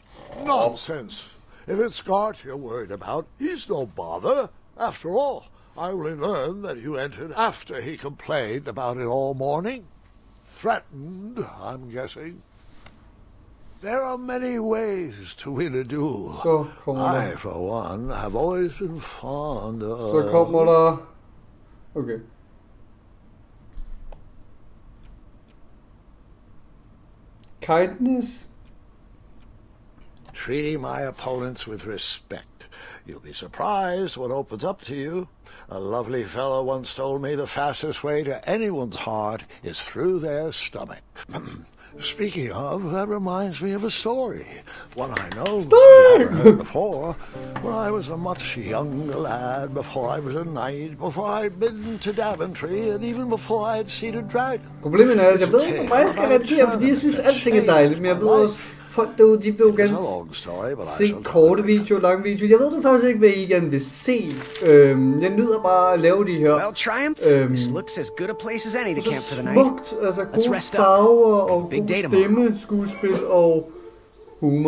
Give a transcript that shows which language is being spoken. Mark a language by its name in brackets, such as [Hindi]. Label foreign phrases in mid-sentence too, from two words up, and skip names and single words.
[English] Nonsense. If it's Gart you're worried about, he's no bother. After all, I only learned that you entered after he complained about it all morning. Threatened, I'm guessing. There are many ways to win a duel. [Danish] Så kommer der. [English] I, for one, have always been fond of... [Danish] Så kommer der... [English] Okay. Kindness. Treating my opponents with respect. You'll be surprised what opens up to you. A lovely fellow once told me the fastest way to anyone's heart is through their stomach. Speaking of, that reminds me of a story. One I know you haven't heard before. When I was a much younger lad, before I was a knight, before I'd been to Daventry, and even before I'd seen a dragon. [Danish] Problemet er, at jeg ved ikke, hvor meget jeg skal reagere, fordi jeg synes, alting er dejligt, men jeg ved også, folk derude, de vil jo gerne se korte videoer, lange videoer. Jeg ved nu faktisk ikke, hvad I gerne vil se. Jeg nyder bare at lave de her. [English] Well, Triumph, this looks as good a place as any to camp for the night. [Danish] Smukt, altså gode farver og god stemme, skuespil og humor.